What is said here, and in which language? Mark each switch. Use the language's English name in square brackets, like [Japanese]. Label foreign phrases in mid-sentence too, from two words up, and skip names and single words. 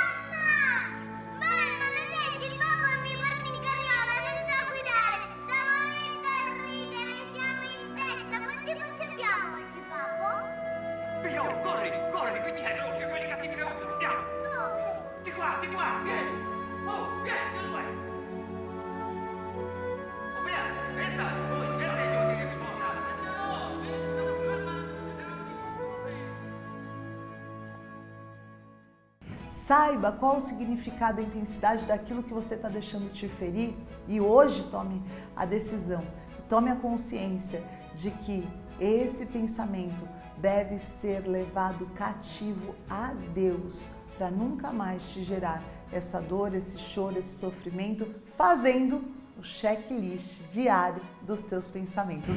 [Italian] Corri, qui dietro, quelli cattivi che urlano, andiamo! Dove? Di qua, vieni! Oh, vieni, dove vai? Oh, vieni, estás? Scherzi, devo dire che [Portuguese] Saiba qual o significado e a intensidade daquilo que você está deixando te ferir e hoje tome a decisão, tome a consciência de que esse pensamento deve ser levado cativo a Deus para nunca mais te gerar essa dor, esse choro, esse sofrimento, fazendo o checklist diário dos teus pensamentos.